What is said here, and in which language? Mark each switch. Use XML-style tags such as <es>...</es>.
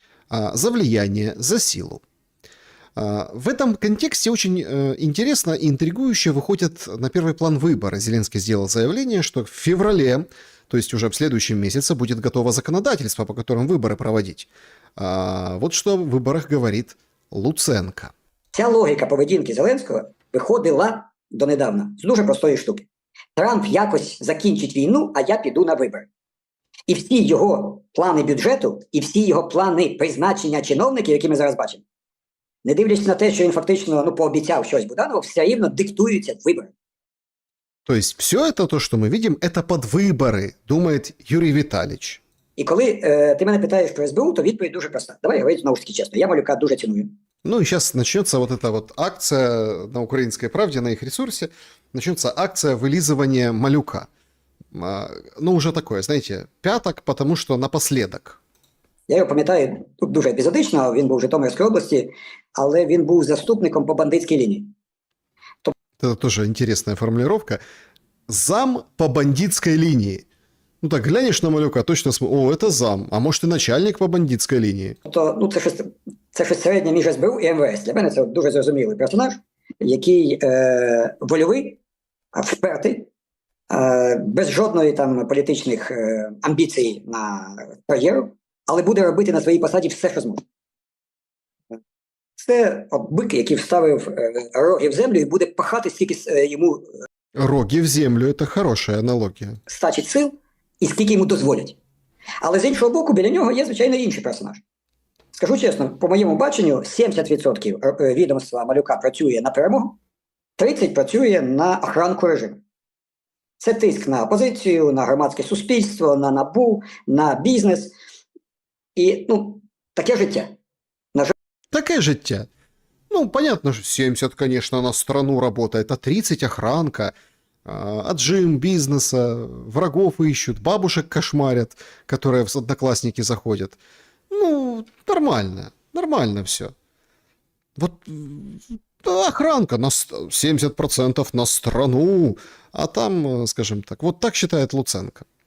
<ru>За влияние, за силу. В этом контексте очень интересно и интригующе выходят на первый план выборы. Зеленский сделал заявление, что в феврале, то есть уже в следующем месяце, будет готово законодательство, по которым выборы проводить. Вот что в выборах говорит Луценко.</ru> <uk>Ця логіка поведінки Зеленського виходила донедавна з дуже простої штуки. Трамп якось закінчить війну, а я піду на вибори. І всі його плани бюджету, і всі його плани призначення чиновників, які ми зараз бачимо, не дивлячись на те, що він фактично пообіцяв щось Буданову, все рівно диктуються вибори.</uk> <ru>То есть все это, то, что мы видим, это под выборы, думает Юрий Витальевич.</ru> <uk>І коли ти мене питаєш про СБУ, то відповідь дуже проста. Давай говорити знову ж таки чесно. Я Малюка дуже ціную.</uk> <ru>Ну и сейчас начнется вот эта вот акция на «Украинской правде», на их ресурсе, начнется акция вылизывания Малюка. Ну, уже такое, знаете, пяток, потому что напоследок.</ru> <uk>Я його пам'ятаю дуже епізодично, він був в Житомирській області, але він був заступником по бандитській лінії.</uk> <ru>Это тоже интересная формулировка. Зам по бандитской линии. Ну так, глянешь на Малюка, точно смотришь, о, это зам, а может и начальник по бандитской линии.</ru> <uk>Тобто, ну, це щось середнє між СБУ і МВС. Для мене це дуже зрозумілий персонаж, який вольовий, впертий, без жодної там політичних амбіцій на кар'єру, але буде робити на своїй посаді все, що зможе. Це бик, який вставив роги в землю і буде пахати стільки йому... Роги в землю</uk> <ru>– это хорошая аналогія.</ru> <uk>Стачить сил і скільки йому дозволять. Але з іншого боку, біля нього є, звичайно, інший персонаж. Скажу чесно, по моєму баченню, 70% відомства Малюка працює на перемогу, 30% працює на охранку режиму. Це тиск на опозицію, на громадське суспільство, на НАБУ, на бізнес. І, ну, таке життя.</uk> <ru>Такое життя. Ну, понятно, что 70, конечно, на страну работает, а 30 охранка, отжим бизнеса, врагов ищут, бабушек кошмарят, которые в одноклассники заходят. Ну, нормально все. Вот охранка на 70% на страну, а там, скажем так, вот так считает Луценко.</ru>